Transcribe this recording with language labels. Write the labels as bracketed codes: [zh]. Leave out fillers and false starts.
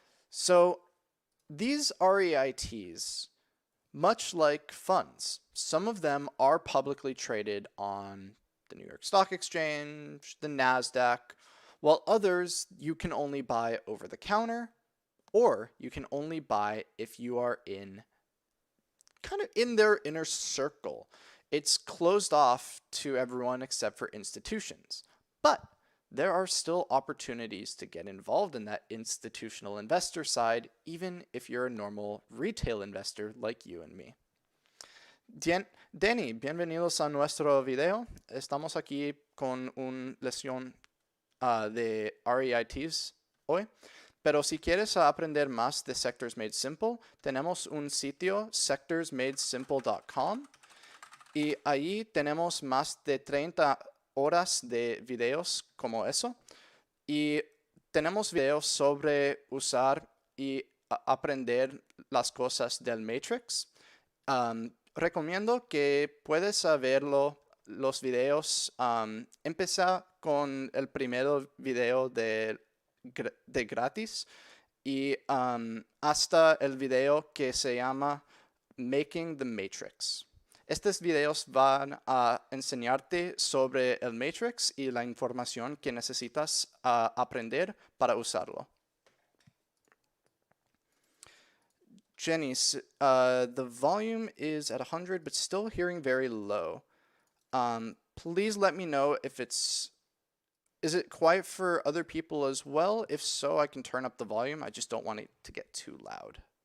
[en] So these REITs, much like funds, some of them are publicly traded on the New York Stock Exchange, the NASDAQ, while others you can only buy over the counter, or you can only buy if you are in kind of in their inner circle. It's closed off to everyone except for institutions. But there are still opportunities to get involved in that institutional investor side, even if you're a normal retail investor like you and me. [es] Danny, bienvenidos a nuestro video. Estamos aquí con una lección de REITs hoy. Pero si quieres aprender más de Sectors Made Simple, tenemos un sitio, sectorsmadesimple.com, y ahí tenemos más de 30 horas de videos como eso, y tenemos videos sobre usar y aprender las cosas del Matrix. Recomiendo que puedes verlo, los videos. Empezar con el primer video de gratis y hasta el video que se llama Making the Matrix. Estos videos van a enseñarte sobre el Matrix y la información que necesitas aprender para usarlo. [en] Jenny, the volume is at 100, but still hearing very low. Please let me know if is it quiet for other people as well? If so, I can turn up the volume. I just don't want it to get too loud.